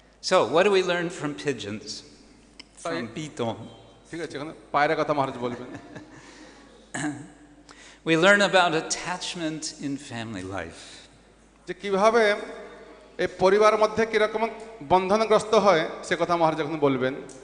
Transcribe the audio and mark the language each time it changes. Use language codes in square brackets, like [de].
[en] So, what do we learn from pigeons? From piton? [bn] ঠিক আছে, এখন পায়রা কথা মহারাজ বলবেন। [en] We learn about attachment in family life. [bn] যে কিভাবে এই পরিবারের মধ্যে কিরকম বন্ধনগ্রস্ত হয় সে কথা মহারাজ এখন বলবেন।